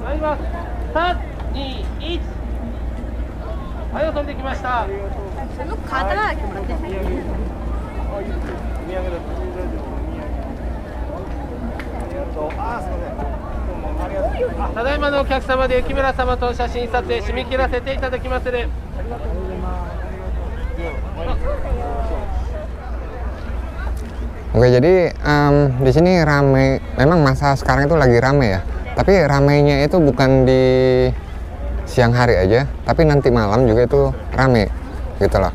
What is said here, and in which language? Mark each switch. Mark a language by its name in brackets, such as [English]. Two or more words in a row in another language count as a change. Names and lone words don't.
[Japanese] 参ります。3、2、1。はい、飛んできました。ただいまのお客様で雪村様と写真撮影締め切らせていただきますね。 [Indonesian] Oke, jadi di sini rame. Memang masa sekarang itu lagi rame ya. Tapi ramenya itu bukan di siang hari aja, tapi nanti malam juga itu rame, gitu loh.